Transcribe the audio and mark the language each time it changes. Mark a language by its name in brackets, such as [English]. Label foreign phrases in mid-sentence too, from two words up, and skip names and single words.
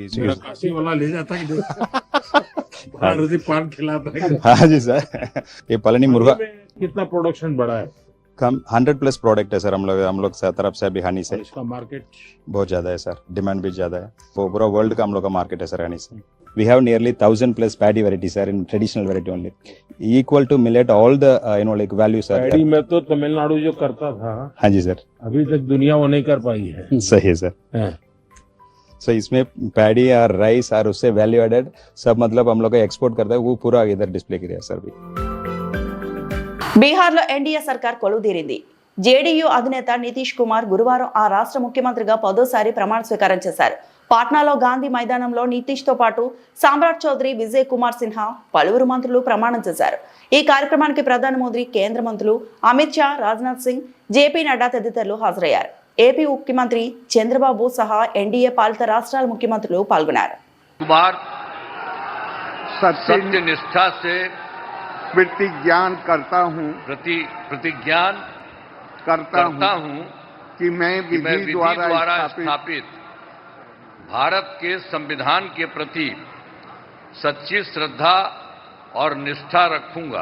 [Hindi] मेरा काशी वाला ले जाता है कि पान खिलाता है. हाँ जी सर. ये पलनी मुर्गा कितना प्रोडक्शन बढ़ा है? कम 100+ प्रोडक्ट है सर. हम लोग तरफ से अभी हनी से इसका मार्केट बहुत ज्यादा है सर. डिमांड भी ज्यादा है. वो पूरा वर्ल्ड का हम लोग का मार्केट है सर हनी से. [English] We have nearly 1000+ paddy varieties sir, in traditional variety only, equal to millet, all the like value sir. [Hindi] पैडी में तो तमिलनाडु जो करता था, हाँ जी सर. अभी तक दुनिया वो नहीं कर पाई है. सही है सर. हाँ. सो इसमें पैडी और राइस और उससे [English] value added [Hindi] सब मतलब हम लोग का एक्सपोर्ट करता है, वो पूरा इधर डिस्प्ले किया सर. भी [Telugu] బీహార్లో ఎన్డీఏ సర్కార్ కొలువుదీరింది. జేడీయూ అధినేత నితీష్ కుమార్ గురువారం ఆ రాష్ట్ర ముఖ్యమంత్రిగా 10వ సారి ప్రమాణ స్వీకారం చేశారు. పాట్నాలో గాంధీ మైదానంలో నితీష్ తో పాటు సామ్రాట్ చౌదరి, విజయ్ కుమార్ సిన్హా, పలువురు మంత్రులు ప్రమాణం చేశారు. ఈ కార్యక్రమానికి ప్రధాని మోదీ, కేంద్ర మంత్రులు అమిత్ షా, రాజ్నాథ్ సింగ్, జేపీ నడ్డా తదితరులు హాజరయ్యారు. ఏపీ ముఖ్యమంత్రి చంద్రబాబు సహా ఎన్డీఏ పాలిత రాష్ట్రాల ముఖ్యమంత్రులు పాల్గొన్నారు. [Hindi] सत्यनिष्ठा से प्रतिज्ञान करता हूँ कि मैं विधि द्वारा स्थापित भारत के संविधान के प्रति सच्ची श्रद्धा और निष्ठा रखूंगा.